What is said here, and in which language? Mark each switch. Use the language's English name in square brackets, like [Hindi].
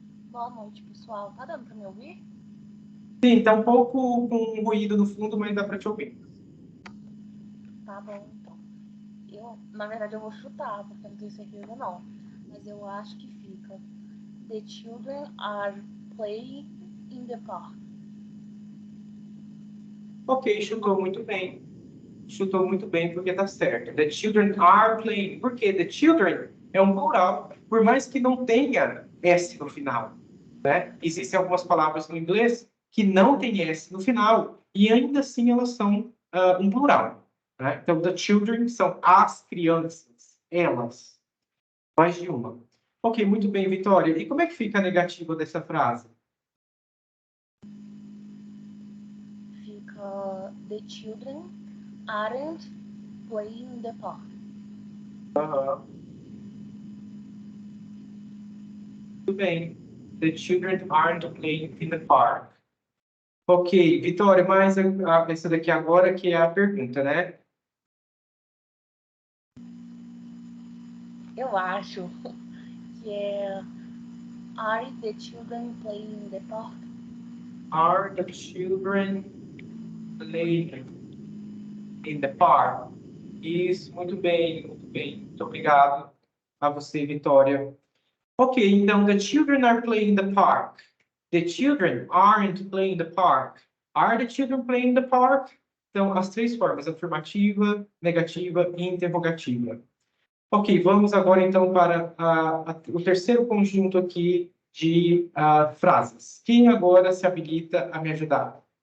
[Portuguese] Boa noite, pessoal. Tá dando para me ouvir? Sim, tá um pouco com ruído no fundo, mas dá para te ouvir. Tá bom, então. Na verdade, eu vou chutar, porque eu não tenho certeza não. Mas eu acho que fica: [English] The children are playing in the park. [Portuguese] Ok, chutou muito bem. Chutou muito bem, porque tá certo. [English] The children are playing. [Portuguese] Por quê? The children é um plural, por mais que não tenha S no final, né? Existem algumas palavras no inglês que não tem S no final, e ainda assim elas são um plural, né? Então, the children são as crianças, elas. Mais de uma. Ok, muito bem, Vitória. E como é que fica a negativa dessa frase? Fica: [English] The children aren't playing in the park. [Portuguese] Muito bem. [English] The children aren't playing in the park. [Portuguese] Ok, Vitória, mas essa daqui agora que é a pergunta, né? Eu acho que é: [English] Are the children playing in the park? Are the children playing in the park? [Portuguese] Isso, muito bem, muito bem. Muito obrigado a você, Vitória. [English] Ok, [Portuguese] então, [English] the children are playing in the park. The children aren't playing in the park. Are the children playing in the park? [Portuguese] Então, as três formas, afirmativa, negativa e interrogativa. Ok, vamos agora então para o terceiro conjunto aqui de frases. Quem agora se habilita a me ajudar?